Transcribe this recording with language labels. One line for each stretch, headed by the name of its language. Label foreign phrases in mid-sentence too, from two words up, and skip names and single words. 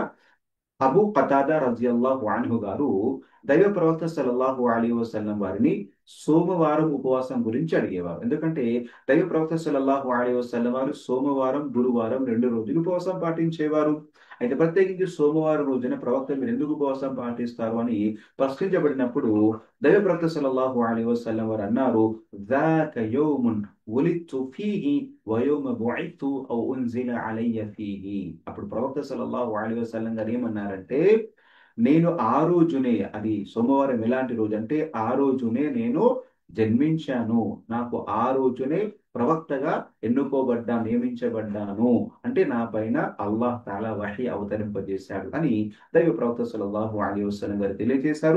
Telugu: అబూ ఖతాదా
Arabic: رضي الله عنه
Telugu: గారు దైవ ప్రవక్త
Arabic: صلى الله عليه وسلم
Telugu: వారిని సోమవారం ఉపవాసం గురించి అడిగేవారు. ఎందుకంటే దైవ ప్రవక్త
Arabic: صلى الله عليه وسلم
Telugu: వారు సోమవారం, గురువారం 2 రోజులు ఉపవాసం పాటించేవారు. అయితే ప్రత్యేకించి సోమవారం రోజున ప్రవక్త మీరు ఎందుకు ఉపవాసం పాటిస్తారు అని ప్రశ్నించబడినప్పుడు దైవ ప్రవక్త
Arabic: صلى الله عليه وسلم
Telugu: వారు అన్నారు,
Arabic: ذاك يوم ولدت فيه ويوم بعثت أو أنزل علي فيه.
Telugu: అప్పుడు ప్రవక్త
Arabic: صلى الله عليه وسلم
Telugu: గారు ఏమన్నారంటే, నేను ఆ రోజునే, అది సోమవారం ఎలాంటి రోజు అంటే ఆ రోజునే నేను జన్మించాను, నాకు ఆ రోజునే ప్రవక్తగా నియమించబడ్డాను, అంటే నా పైన
Arabic: الله تعالى
Telugu: వహీ అవతరింపజేశాడు అని దైవ ప్రవక్త
Arabic: صلى الله عليه وسلم
Telugu: గారు తెలియజేశారు.